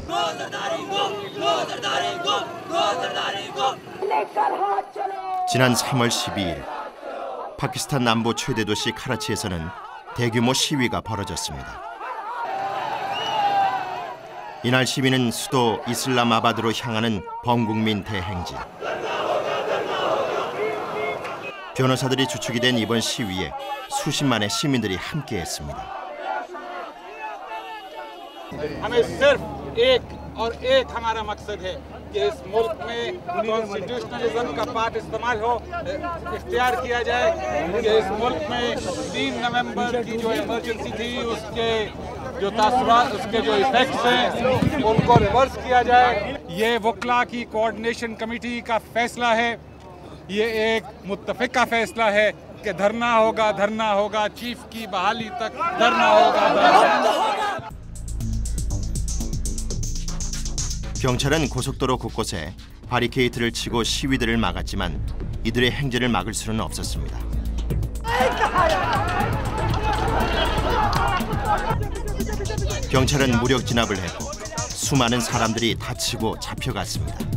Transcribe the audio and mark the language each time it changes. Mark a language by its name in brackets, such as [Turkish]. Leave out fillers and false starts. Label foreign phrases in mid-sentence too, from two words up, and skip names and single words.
[Korean] 지난 3월 12일 파키스탄 남부 최대 도시 카라치에서는 대규모 시위가 벌어졌습니다. 이날 시위는 수도 이슬람아바드로 향하는 범국민 대행진. 변호사들이 주축이 된 이번 시위에 수십만의 시민들이 함께했습니다. [Urdu] ہمیں صرف ایک اور ایک ہمارا مقصد ہے کہ اس ملک میں کانسٹیٹیوشنلزم کا پارٹ استعمال ہو اختیار کیا جائے کہ اس ملک میں 3 نومبر کی جو ایمرجنسی تھی اس کے جو تاثرات اس کے جو ایفیکٹس ہیں ان کو ریورس کیا جائے. یہ وکلا کی [English] coordination committee [Urdu] کا فیصلہ ہے، یہ ایک متفقہ فیصلہ ہے کہ دھرنا ہوگا چیف کی بحالی تک دھرنا ہوگا. [Korean] 경찰은 고속도로 곳곳에 바리케이트를 치고 시위들을 막았지만 이들의 행진을 막을 수는 없었습니다. 경찰은 무력 진압을 했고 수많은 사람들이 다치고 잡혀갔습니다.